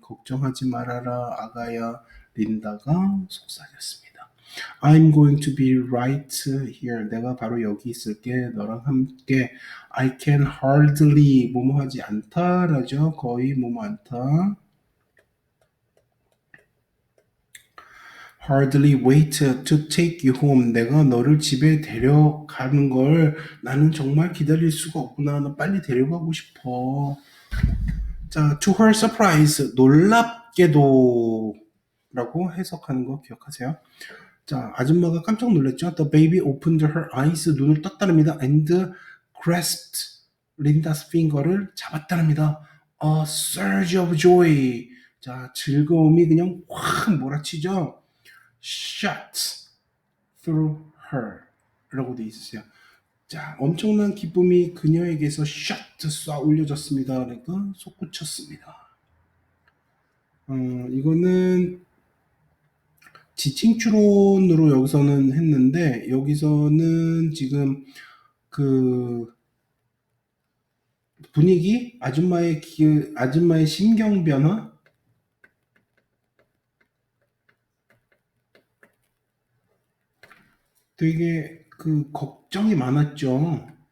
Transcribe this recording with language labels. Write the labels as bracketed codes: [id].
[ko] 걱정하지 말아라 아가야. 린다가 속삭였습니다. [en] I'm going to be right here. [ko] 내가 바로 여기 있을게. 너랑 함께. [en] I can hardly [ko] 뭐뭐 하지 않다라죠. 거의 뭐뭐 않다. [en] Hardly wait to take you home. [ko] 내가 너를 집에 데려가는 걸 나는 정말 기다릴 수가 없구나. 너 빨리 데려가고 싶어. 자, [en] to her surprise. [ko] 놀랍게도 라고 해석하는 거 기억하세요. 자, 아줌마가 깜짝 놀랐죠. [en] The baby opened her eyes. [ko] 눈을 떴다랍니다. [en] And grasped 린다's finger를 [ko] 잡았다랍니다. [en] A surge of joy. [ko] 자, 즐거움이 그냥 확 몰아치죠. [en] Shot through her [ko] 라고 돼 있으세요. 자, 엄청난 기쁨이 그녀에게서 shot 쏴 올려졌습니다. 그러니까 솟구쳤습니다. 이거는 지칭 추론으로 여기서는 했는데 여기서는 지금 그 분위기 아줌마의 심경 변화 되게 그 걱정이 많았죠.